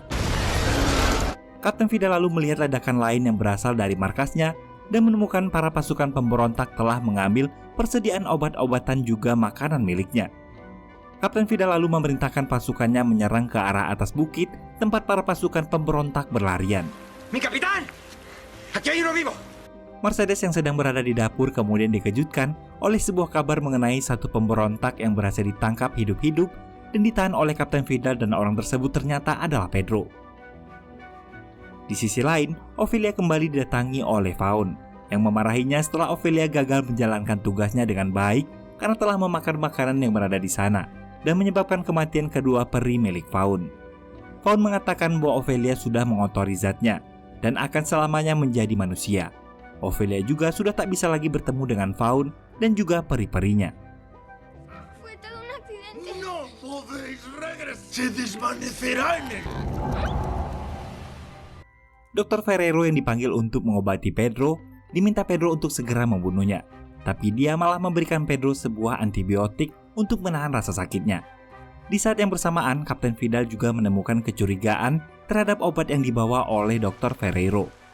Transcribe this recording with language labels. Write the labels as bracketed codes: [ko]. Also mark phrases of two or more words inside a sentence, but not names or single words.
[id] Kapten Vidal lalu melihat ledakan lain yang berasal dari markasnya dan menemukan para pasukan pemberontak telah mengambil persediaan obat-obatan juga makanan miliknya. Kapten Vidal lalu memerintahkan pasukannya menyerang ke arah atas bukit tempat para pasukan pemberontak berlarian. [es] ¡Mi capitán! ¡Aquí hay uno vivo! [id] Mercedes yang sedang berada di dapur kemudian dikejutkan oleh sebuah kabar mengenai satu pemberontak yang berhasil ditangkap hidup-hidup dan ditahan oleh Kapten Vidal, dan orang tersebut ternyata adalah Pedro. Di sisi lain, Ophelia kembali didatangi oleh Faun yang memarahinya setelah Ophelia gagal menjalankan tugasnya dengan baik karena telah memakan makanan yang berada di sana dan menyebabkan kematian kedua peri milik Faun. Faun mengatakan bahwa Ophelia sudah mengotori zatnya dan akan selamanya menjadi manusia. Ophelia juga sudah tak bisa lagi bertemu dengan Faun dan juga peri-perinya. [es] Fue todo un accidente. ¡No podéis regresar! ¡Se desvanecerá en el... [id] Dr. Ferrero yang dipanggil untuk mengobati Pedro diminta Pedro untuk segera membunuhnya, tapi dia malah memberikan Pedro sebuah antibiotik untuk menahan rasa sakitnya. Di saat yang bersamaan, Kapten Vidal juga menemukan kecurigaan terhadap obat yang dibawa oleh Dr. Ferrero.